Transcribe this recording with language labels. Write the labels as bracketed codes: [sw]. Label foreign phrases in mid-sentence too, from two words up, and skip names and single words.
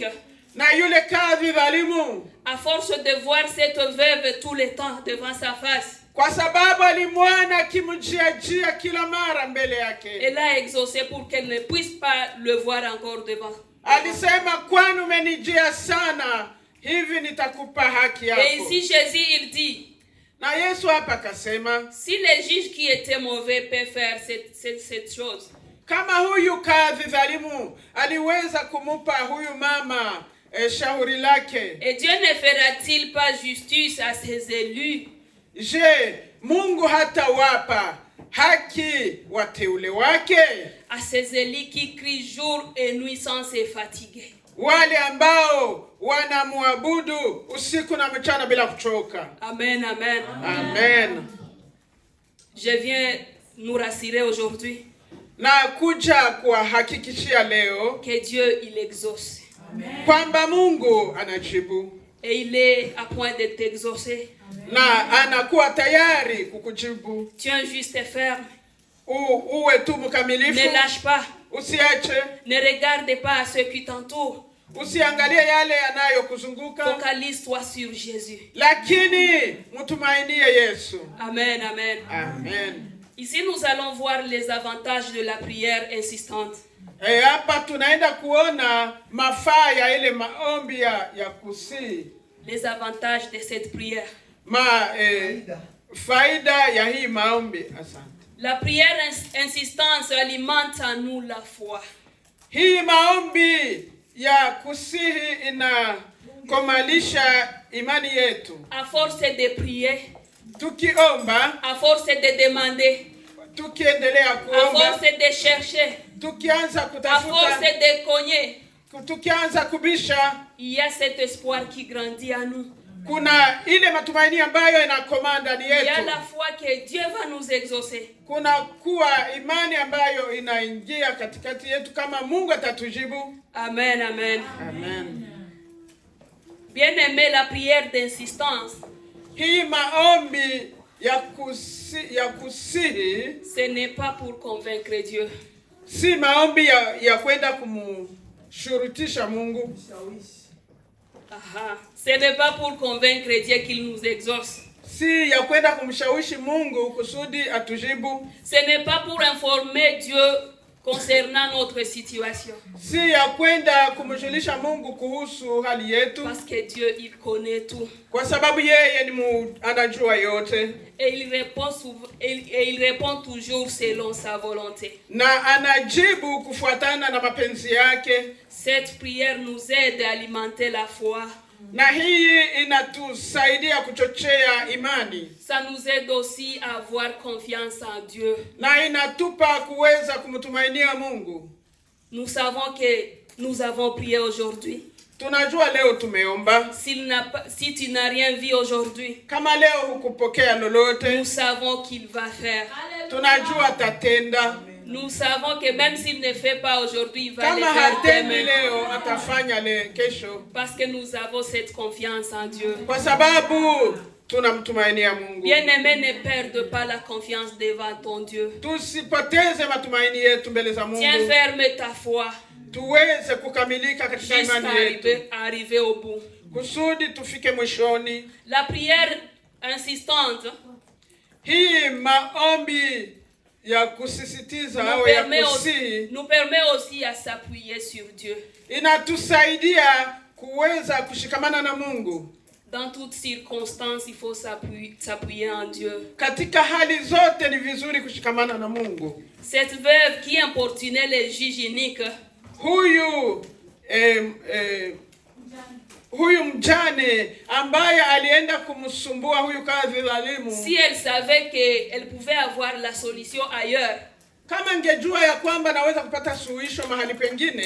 [sw] Na yule kadhi dhalimu, [fr] à force de voir cette veuve tout le temps devant sa face, [sw] kwa sababu alimwona akimjiajia kila mara mbele yake, [fr] elle a exaucé pour qu'elle ne puisse pas le voir encore devant. [sw] alisema kwani umenijia sana, hivi nitakupa haki yako. [fr] Et ici Jésus il dit, [sw] Na Yesu hapa akasema, [fr] si le juge qui était mauvais peut faire cette chose, [sw] kama huyu kadhi dhalimu aliweza kumupa huyu mama shauri lake, [fr] et Dieu ne fera-t-il pas justice à ses élus? [sw] je, Mungu hatawapa haki wateule wake, [fr] À ces élus qui crient jour et nuit sans se fatiguer? [sw] wale ambao wanamwabudu usiku na mchana bila kuchoka? Amen, amen. Amen. [fr] Je viens nous rassurer aujourd'hui [sw] Na kuja kuhakikishia leo [fr] que Dieu, il exauce. [sw] kwamba Mungu anajibu [fr] Et il est à point de t'exaucer. [sw] na anakuwa tayari kukujibu. [fr] Tiens juste et ferme. [sw] Uwe tu mkamilifu, [fr] Ne lâche pas. [sw] usiache, [fr] Ne regarde pas à ceux qui t'entourent. [sw] usiangalie yale yanayokuzunguka, [fr] Focalise-toi sur Jésus. [sw] lakini mtumainie Yesu. Amen, amen. Amen. [fr] Ici, nous allons voir les avantages de la prière insistante. [sw] Hapa tunaenda kuona mafaa ya ile maombi ya kusii. [fr] Les avantages de cette prière. [sw] Faida ya hii maombi. Asante. [fr] La prière insistante alimente en nous la foi. [sw] Hii maombi ya kusihi inakomalisha imani yetu. [fr] À force de prier, [sw] Tukiomba, [fr] à force de demander, [sw] tukiendelea [fr] à [sw] kuomba, [fr] force de chercher, [sw] tukianza [fr] à force [sw] kutafuta, [fr] de cogner, [sw] tukianza kubisha, [fr] il y a cet espoir qui grandit en nous. [sw] kuna ile matumaini ambayo inakomaa ndani [fr] Il y a [sw] yetu. [fr] la foi que Dieu va nous exaucer. [sw] Kuna kuwa imani ambayo inaingia katikati yetu kama Mungu atatujibu. Amen, amen. Amen. [fr] Bien aimé, la prière d'insistance, [sw] Hii maombi ya kusihi [fr] ce n'est pas pour convaincre Dieu. [sw] si maombi ya kwenda kumshurutisha Mungu. Aha. [fr] Ce n'est pas pour convaincre Dieu qu'il nous exauce. [sw] si ya kwenda kumshawishi Mungu kusudi atujibu. [fr] Ce n'est pas pour informer Dieu concernant notre situation. [sw] Si ya kwenda kumjulisha Mungu kuhusu hali yetu. [fr] Parce que Dieu, il connaît tout. [sw] Kwa sababu yeye ni anajua yote. [fr] Et il répond toujours selon sa volonté. [sw] Na anajibu kufuatana na mapenzi yake. [fr] Cette prière nous aide à alimenter la foi. [sw] Na hii inatusaidia kuchochea imani. [fr] Ça nous aide aussi à avoir confiance en Dieu. [sw] Na inatupa kuweza kumtumainia Mungu. [fr] Nous savons que nous avons prié aujourd'hui. [sw] Tunajua leo tumeomba. [fr] Si tu n'as rien vu aujourd'hui, [sw] kama leo hukupokea lolote, [fr] nous savons qu'il va faire. [sw] Tunajua atatenda. [fr] Nous savons que même s'il ne fait pas aujourd'hui, il va [sw] kama [fr] le faire [sw] hatendi [fr] demain. [sw] leo atafanya kesho. [fr] Parce que nous avons cette confiance en Dieu. [sw] Kwa sababu tunamtumainia Mungu. [fr] Bien-aimé, ne perde pas la confiance devant ton Dieu. [sw] Tusipoteze matumaini yetu mbele za Mungu. [fr] Tiens ferme ta foi. [sw] Tuweze kukamilika katika imani yetu. [fr] Arriver au bout. [sw] Kusudi tufike mwishoni. [fr] La prière insistante. [sw] Hii maombi ya kusisitiza au ya kusihi [fr] nous permet aussi à s'appuyer sur Dieu. [sw] Inatusaidia kuweza kushikamana na Mungu. [fr] Dans toutes circonstances, il faut s'appuyer en Dieu. [sw] Katika hali zote ni vizuri kushikamana na Mungu. [fr] Cette veuve qui importunait les juges iniques. [sw] Huyu mjane ambaye alienda kumsumbua huyu kadhi dhalimu. [fr] Si elle savait que elle pouvait avoir la solution ailleurs. [sw] Kama angejua ya kwamba naweza kupata suluhisho mahali pengine.